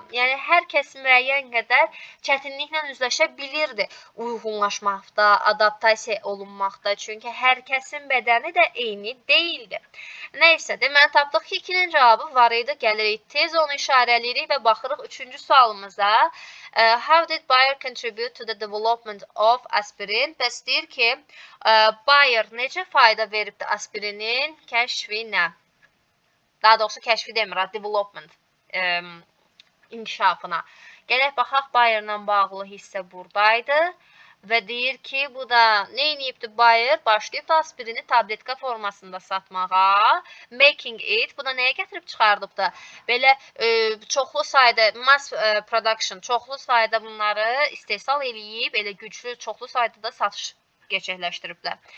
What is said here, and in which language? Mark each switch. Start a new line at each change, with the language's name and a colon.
Azerbaijani: Yəni, hər kəs müəyyən qədər çətinliklə üzləşə bilirdi uyğunlaşmaqda, adaptasiya olunmaqda. Çünki hər kəsin bədəni də eyni deyildi. Nəysə, deməli, tapdıq ki, 2-nin cavabı var idi. Gəlirik tez onu işarələyirik və baxırıq 3-cü sualımıza.
English: How did Bayer contribute to the development of aspirin?
Azerbaijani: Bəs deyir ki, Bayer necə fayda veribdi aspirinin kəşfinə? Daha doğrusu kəşfi demir, development, inkişafına. Gələk baxaq, Bayerlə bağlı hissə buradaydı. Və deyir ki, bu da nə edibdi Bayer? Başlayıb da aspirini tabletka formasında satmağa.
English: Making it.
Azerbaijani: Bu da nəyə gətirib çıxardıb da? Belə çoxlu sayda, mass production, çoxlu sayda bunları istehsal eləyib, elə güclü, çoxlu sayda da satış gerçəkləşdiriblər.